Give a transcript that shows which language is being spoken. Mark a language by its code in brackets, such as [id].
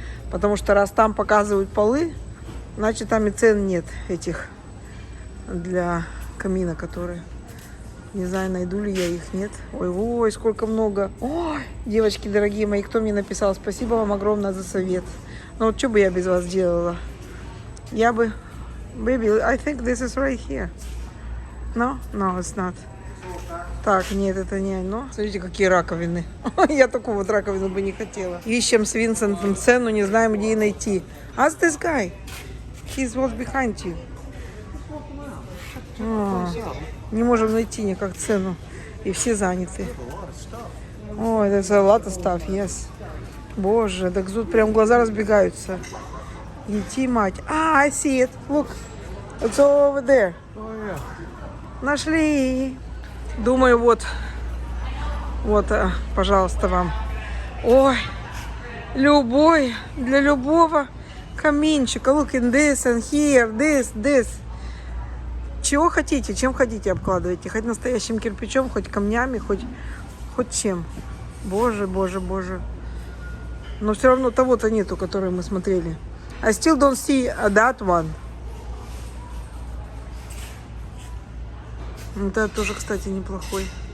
[ru] Потому что раз там показывают полы, значит там и цен нет этих для камина, которые. Не знаю, найду ли я их, нет. Ой, сколько много. Ой, девочки дорогие мои, кто мне написал, спасибо вам огромное за совет. Ну вот что бы я без вас делала? Я бы... [en] Baby, I think this is right here. No, it's not. [ru] Так, нет, это не оно. Смотрите, какие раковины. Я такую вот раковину бы не хотела. Ищем с Винсентом цену, не знаем, где ее найти. [en] Ask this guy. He's what's behind you. [ru] Не можем найти никак цену. И все заняты. [en] Ой, there's a lot of stuff, yes. [ru] Боже, так тут прям глаза разбегаются. Идти, мать. [en] I see it. Look. It's over there. [ru] Нашли. Думаю, вот, пожалуйста, вам. Ой, для любого каминчика. [en] Look in this and here, this. [ru] Чего хотите, чем хотите обкладывайте. Хоть настоящим кирпичом, хоть камнями, хоть чем. Боже. Но все равно того-то нету, который мы смотрели. [en] I still don't see that one. [ru] Это тоже, кстати, неплохой.